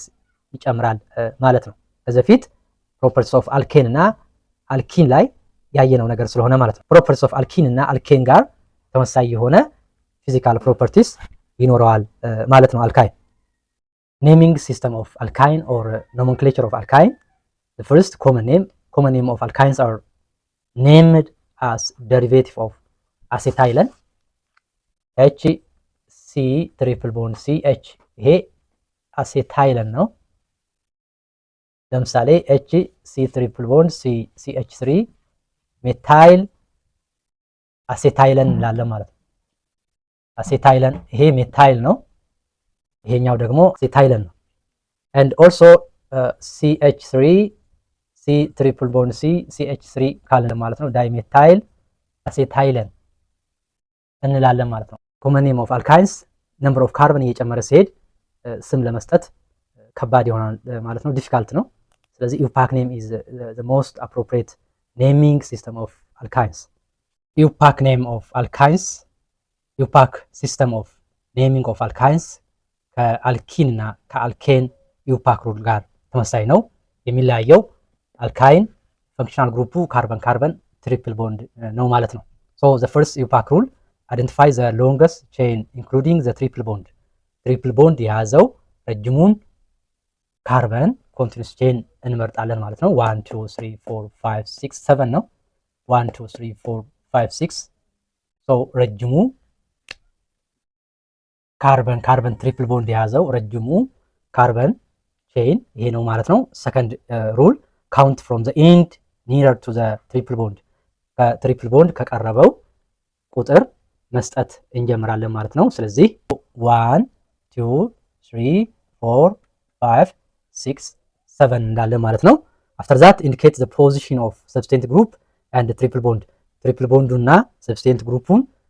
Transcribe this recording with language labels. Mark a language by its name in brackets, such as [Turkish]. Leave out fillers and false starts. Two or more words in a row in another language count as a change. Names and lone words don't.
[Amharic] ይጨምራል ማለት ነው። ከዚህ በፊት [English] properties of alkane [Amharic] እና alkene ላይ ያየነው ነገር ስለሆነ ማለት ነው። [English] properties of alkene እና alkane [Amharic] ጋር ተመሳሳይ የሆነ [English] physical properties [Amharic] ይኖረዋል ማለት ነው [English] alkyne። naming system of alkyne or nomenclature of alkyne the first common name of alkynes are named as derivative of acetylene HC triple bond CH [Amharic] ይሄ አሴታይለን ነው። ለምሳሌ HC [English] triple bond [Amharic] CH3 ሜታይል አሴታይለን እንላለን ማለት ነው። አሴታይለን ይሄ ሜታይል ነው፣ ይሄኛው ደግሞ አሴታይለን ነው። [English] and also [Amharic] CH3 C [English] triple bond [Amharic] CH3 ካለን ማለት ነው ዳይሜታይል አሴታይለን እንላለን ማለት ነው። [English] common name of alkynes number of carbon [Amharic] እየጨመረ ሲሄድ ስም ለመስጠት ከባድ ይሆናል ማለት ነው፣ ዲፊካልት ነው። ስለዚህ [English] IUPAC name is the most appropriate naming system of alkynes. IUPAC name of alkynes IUPAC system of naming of alkynes [Amharic] ከአልኪን እና ከአልኬን [English] IUPAC rule [Amharic] ጋር ተመሳሳይ ነው። የሚለያየው አልካይን [English] functional group carbon carbon triple bond [Amharic] ነው ማለት ነው። [English] so the first IUPAC rule identify the longest chain including the triple bond [Amharic] የያዘው ረጅሙን [English] carbon continuous chain [Amharic] እንመርጣለን ማለት ነው። 1 2 3 4 5 6 7 ነው። 1 2 3 4 5 6 so ረጅሙ [English] carbon triple bond [Amharic] የያዘው ረጅሙ [English] carbon chain [Amharic] ይሄ ነው ማለት ነው። [English] second rule count from the end nearer to the triple bond [Amharic] ከትሪፕል ቦንድ ከቀረበው ቁጥር መስጠት እንጀምራለን ማለት ነው። ስለዚህ 1 2 3 4 5 6 7 እንዳለ ማለት ነው። [English] after that indicate the position of substituent group and triple bond triple bond [Amharic] እና [English] substituent group